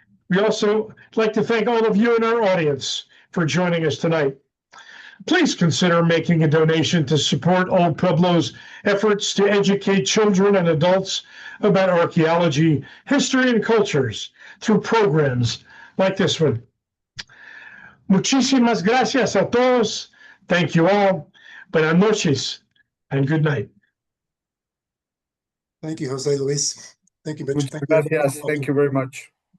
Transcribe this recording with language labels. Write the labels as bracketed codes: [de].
[en] We also like to thank all of you in our audience for joining us tonight. Please consider making a donation to support Old Pueblo's efforts to educate children and adults about archaeology, history, and cultures through programs like this one. [es] Muchísimas gracias a todos. [en] Thank you all. Buenas noches and good night. Thank you, Jose Luis. Thank you, Mitch. [es] Muchas [en] Thank you, everyone. gracias. Thank you very much.